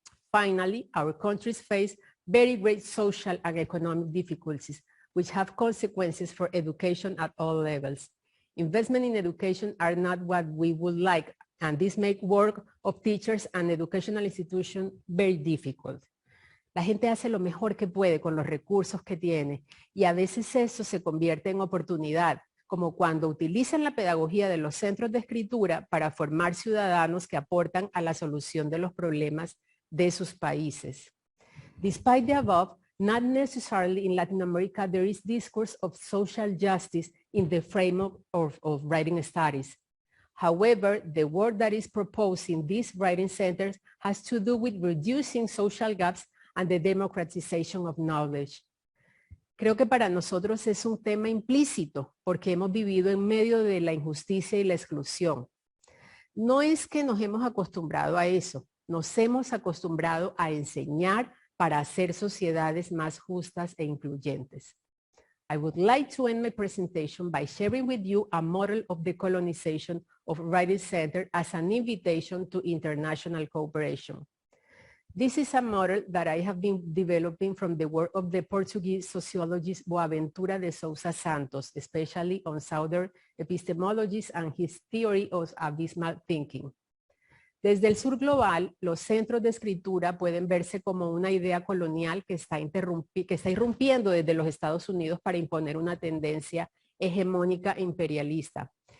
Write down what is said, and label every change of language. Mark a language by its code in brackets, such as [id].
[en] Finally, our countries face very great social and economic difficulties, which have consequences for education at all levels. Investment in education are not what we would like, and this makes work of teachers and educational institutions very difficult. [es] La gente hace lo mejor que puede con los recursos que tiene, y a veces eso se convierte en oportunidad, como cuando utilizan la pedagogía de los centros de escritura para formar ciudadanos que aportan a la solución de los problemas de sus países. [en] Despite the above, not necessarily in Latin America, there is discourse of social justice in the framework of writing studies. However, the work that is proposed in these writing centers has to do with reducing social gaps and the democratization of knowledge. [es] Creo que para nosotros es un tema implícito porque hemos vivido en medio de la injusticia y la exclusión. No es que nos hemos acostumbrado a eso, nos hemos acostumbrado a enseñar para hacer sociedades más justas e incluyentes. [en] I would like to end my presentation by sharing with you a model of the colonization of Writing Center as an invitation to international cooperation. This is a model that I have been developing from the work of the Portuguese sociologist Boaventura de Sousa Santos, especially on Southern epistemologies and his theory of abysmal thinking. [es] Desde el sur global, los centros de escritura pueden verse como una idea colonial que está irrumpiendo desde los Estados Unidos para imponer una tendencia hegemónica e imperialista.